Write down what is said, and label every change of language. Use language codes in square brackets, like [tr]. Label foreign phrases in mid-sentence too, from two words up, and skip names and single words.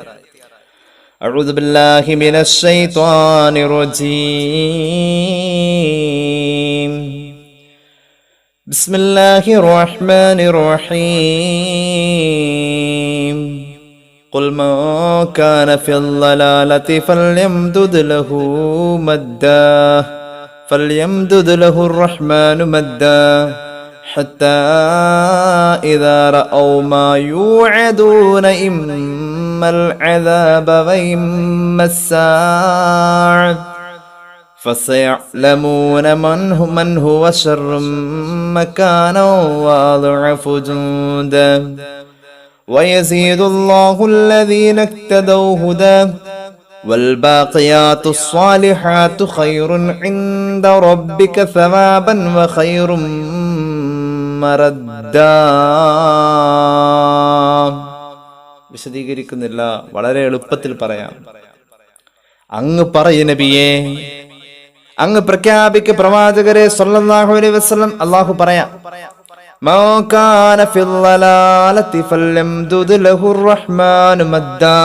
[ar] أعوذ بالله من الشيطان الرجيم. بسم الله الرحمن الرحيم. قل ما كان في الضلالة فليمدد له الرحمن مدا حتى إذا رأوا ما يوعدون إما العذاب وإما الساعة فسيعلمون من هو شر مكانا وأضعف جندا ويزيد الله الذين اهتدوا هدى والباقيات الصالحات خير عند ربك ثوابا وخير مردا. [ml] വിശദീകരിക്കുന്നില്ല, വളരെ എളുപ്പത്തിൽ പറയാം. അങ്ങ് പറയൂ നബിയേ, അങ്ങ് പ്രഖ്യാപിക്ക പ്രവാചകരെ [ar] صلى الله عليه وسلم. [ml] അല്ലാഹു പറയാം, [ar] ما كان في الضلالة فليمدد له الرحمن مدا.